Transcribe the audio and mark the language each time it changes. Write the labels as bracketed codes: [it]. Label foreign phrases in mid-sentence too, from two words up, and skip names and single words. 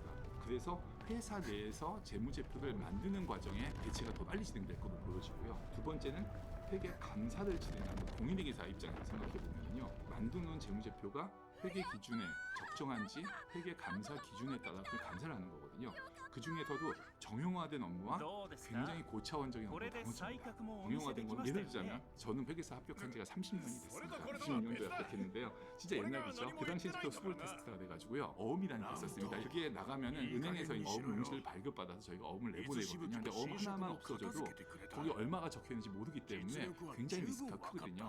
[ko] 그래서 회사 내에서 재무제표를 만드는 과정에 대체가 더 빨리 진행될 것으로 보여지고요. 두 번째는 회계 감사를 진행하는 공인회계사 입장에서 생각해 보면요, 만드는 재무제표가 회계 기준에 적정한지 회계 감사 기준에 따라 그 감사를 하는 거거든요. 그 중에서도 정형화된 업무와 [ja] どうですか [ko] 굉장히 고차원적인 [ja] これ [ko] 업무를 [ja] で採 [ko] 나눠줍니다. [ja] 覚もお見せで [ko] 정형화된 [ja] き [ko] 건 [ja] ました [ko] 예를 [ja] よ [ko] 들자면 [ja] ね [ko] 저는 회계사 합격한 지가 30년이 됐습니다. 그래도 96년도에 합격했는데요. 진짜 옛날이죠. 그 당시에 또 스몰 테스트가 돼가지고요. 어음이라는 게 있었습니다. 그게 나가면은 은행에서 어음 용지를 발급받아서 저희가 어음을 내보내거든요. 근데 어음 하나만 없어져도 거기 얼마가 적혀있는지 모르기 때문에 굉장히 리스크가 크거든요.